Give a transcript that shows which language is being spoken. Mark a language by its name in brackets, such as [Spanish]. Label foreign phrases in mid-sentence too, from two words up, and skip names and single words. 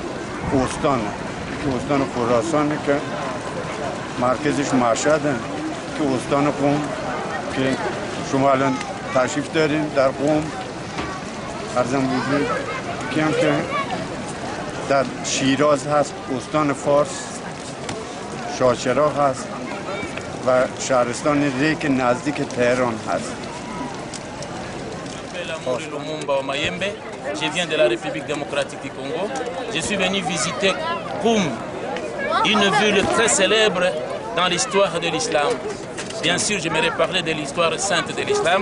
[Persian] استان خراسانه که مرکزش مشهده، که استان قم که شما الان تشریف دارین در قم، عرضم وجود که در شیراز هست، استان فارس شاهچراغ هست و شهرستان ری که نزدیک تهران هست. [French] Je viens de la République démocratique du Congo. Je suis venu visiter Koum, une ville très célèbre dans l'histoire de l'islam. Bien sûr, j'aimerais parler de l'histoire sainte de l'islam.